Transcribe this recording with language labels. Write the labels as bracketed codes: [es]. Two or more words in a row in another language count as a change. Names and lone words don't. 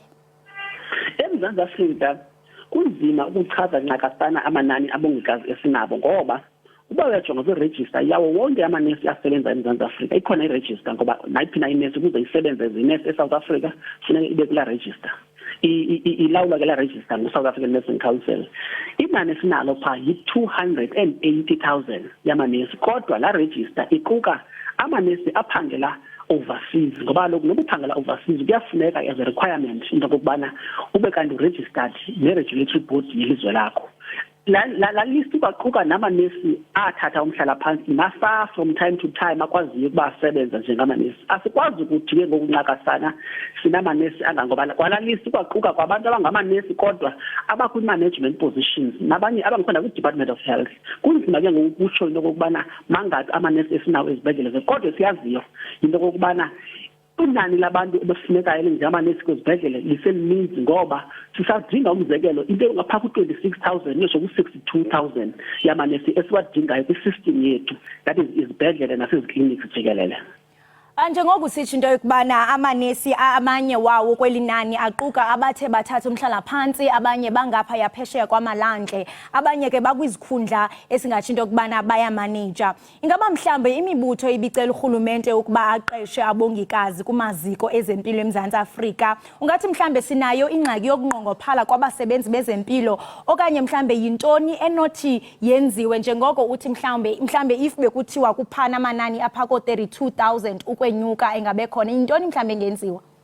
[xh] eMzantsi Afrika kunzima ukuchaza ncakasana amanani abongikazi esinabo ngoba uba uyajonga kwiregister yawo wonke amanesi asebenza eMzantsi Afrika ikhona iregister ngoba nayiphi na inesi ukuze isebenze ezinesi eSouth Africa funeka ibe kula register. Ilawulwa ke la register ngu-South African Nursing Council. Inani esinalo pha yi-280,000 yamanesi kodwa la register iquka amanesi aphangela overseas ngoba lokhu noba uphangela overseas kuyafuneka [en] as a requirement [xh] into okubana ube kanti registered ne- [en] regulatory board [xh] yelizwe lakho. La list ibaquka namanesi athatha umhlala phansi nasa [en] from time to time [xh] akwaziyo ukuba asebenza njengamanesi. Asikwazi ukuthi ke ngokuncakasana sinamanesi angangobala kwala list ibaquka kwabantu abangamanesi kodwa abakwi- [en] management positions [xh] nabanye abangikhona kwi-Department of Health. Kunzima ke ngokutsho into okubana mangaphi amanesi esinawo ezibhedlele kodwa siyaziyo into okubana inani labantu ebefunekayo elingamanesi kwezibhedlele liselininzi ngoba sisadinga umzekelo into engapha ku-26,000 ngisho ku-62,000 yamanesi esiwadingayo kwi-system yethu [en] that is [xh] izibhedlele nasezikliniki jikelele. Njengoba sitsho into yokubana amanesi amanye wawo kweli nani aquka abathe bathatha umhlala phansi, abanye bangapha yaphesheya kwamalwandle, abanye ke bakwizikhundla esingatsho into yokubana bayamanager. Ingaba mhlambe imibutho ibicela urhulumente ukuba aqeshe abongikazi kumaziko ezempilo eMzantsi Afrika, ungathi mhlambe sinayo ingxaki yokunqongophala kwabasebenzi bezempilo okanye mhlambe yintoni enothi yenziwe njengoko uthi mhlambe if bekuthiwa kuphana amanani apha ko-32,000 nyuka engabe khona intoni mhlambe engenziwa?